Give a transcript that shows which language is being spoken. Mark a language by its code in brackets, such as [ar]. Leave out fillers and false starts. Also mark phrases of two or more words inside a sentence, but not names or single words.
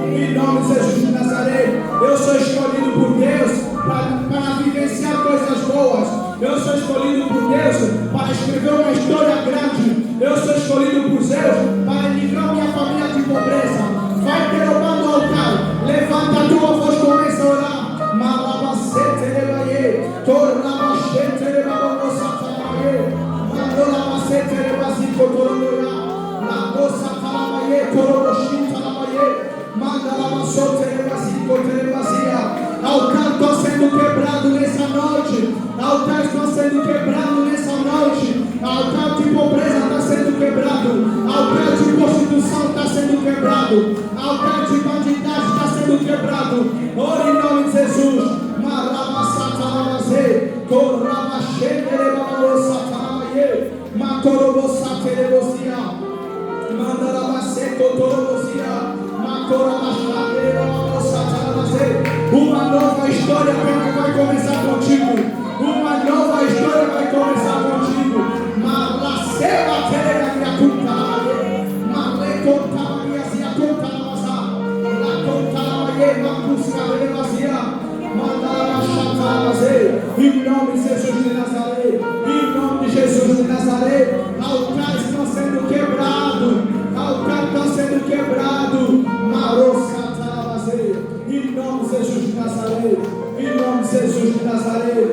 [pt] Em nome de Jesus de Nazaré. Eu sou escolhido por Deus para vivenciar coisas boas. Eu sou escolhido por Deus para escrever uma história grande. Eu sou escolhido por Deus para livrar minha família de pobreza. Vai derrubando o altar. Levanta a tua voz, começa a orar. Malabacete levaie. Tornabacete levaie. Mandolabacete levazico toroloia. Lagosa talabaie. Toroloshin talabaie. Mandalabaçote levazico televazia. Altar está sendo quebrado nessa noite. Altar está sendo quebrado nessa noite. Altar de pobreza está sendo quebrado. Altar de prostituição está sendo quebrado. Altar de bandidagem está sendo quebrado. Ora em nome de Jesus. Marabassatarabazê. Corabachenderebabalossatarabaye. Matorobossatelebozia. Mandarabacetotorobosia. Uma nova história vai começar contigo. Uma nova história vai começar contigo. Malaceba terega contaye. Malecontaye zia contaza. La contaye macusca levazia. Mandala chataze. Em nome de Jesus de Nazaré. Em nome de Jesus de Nazaré. Altares estão sendo quebrados. Altar está sendo quebrado. Marossa Talavazê. Em nome de Jesus de Nazaré. Em nome de Jesus de Nazaré.